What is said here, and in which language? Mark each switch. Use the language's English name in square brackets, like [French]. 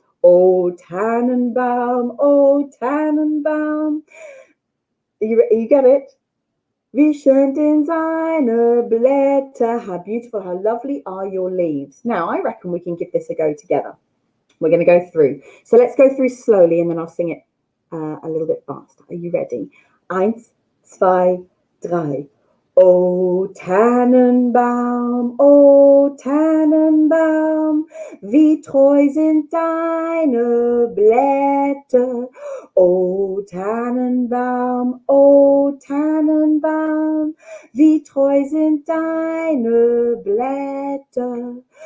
[English] Oh Tannenbaum, you get it? [German] Wie schön sind seine Blätter. [English] How beautiful, how lovely are your leaves. Now, I reckon we can give this a go together. We're going to go through. So let's go through slowly and then I'll sing it a little bit faster. Are you ready? 1, 2, 3. [German] O Tannenbaum, wie treu sind deine Blätter. O Tannenbaum, wie treu sind deine Blätter.